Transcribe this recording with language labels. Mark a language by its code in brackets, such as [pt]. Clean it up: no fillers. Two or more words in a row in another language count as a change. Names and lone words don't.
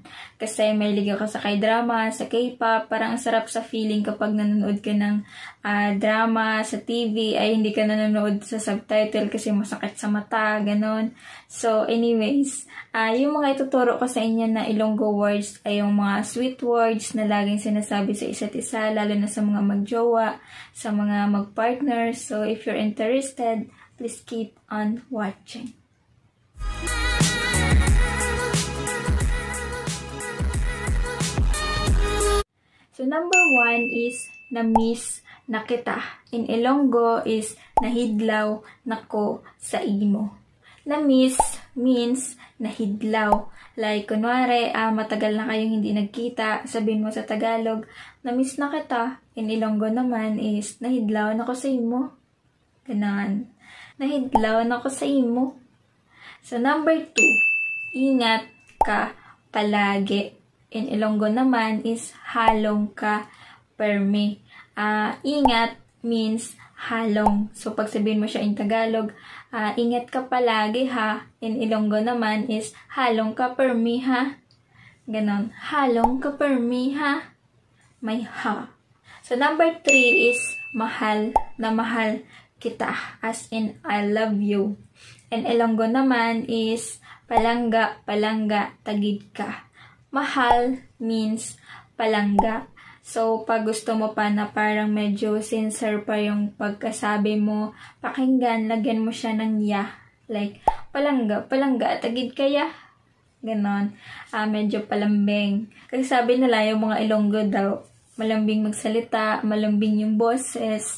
[tl] Kasi may ligaw ka sa K-drama, sa K-pop, parang ang sarap sa feeling kapag nanonood ka ng drama sa TV, ay hindi ka nanonood sa subtitle kasi masakit sa mata, ganon. So, anyways, yung mga ituturo ko sa inyo na Ilonggo words ay yung mga sweet words na laging sinasabi sa isa't isa, lalo na sa mga magjowa, sa mga magpartner. [en] So, if you're interested, please keep on watching. [tl] So, number 1 is na-miss na kita. [en] In Ilonggo is [hil] nahidlaw nako sa imo. [tl] Na-miss means nahidlaw. [en] Like, [tl] kunwari, matagal na kayong hindi nagkita, sabihin mo sa Tagalog, na-miss na kita. [en] In Ilonggo [hil] naman is nahidlaw nako sa imo. Ganon. Nahidlaw nako sa imo. [en] So, number 2, [tl] ingat ka palagi. [en] In Ilonggo [hil] naman is halong ka permi. [tl] Ingat means halong. So, pag sabihin mo siya [en] in Tagalog, [tl] ingat ka palagi ha. [en] In Ilonggo [hil] naman is halong ka permi ha. Ganon. Halong ka permi ha. [tl] May ha. So, number 3 is mahal na mahal kita. [en] As in, I love you. In Ilonggo [hil] naman is palangga, palangga, tagid ka. [tl] Mahal means palangga. So, pag gusto mo pa na parang medyo sincere pa yung pagkasabi mo, pakinggan, lagyan mo siya ng ya. [hil] Like, palangga, palangga, tagid kaya. [tl] Ganon. Medyo palambing. Kasi sabi nila yung mga Ilonggo daw, malambing magsalita, malambing yung boses.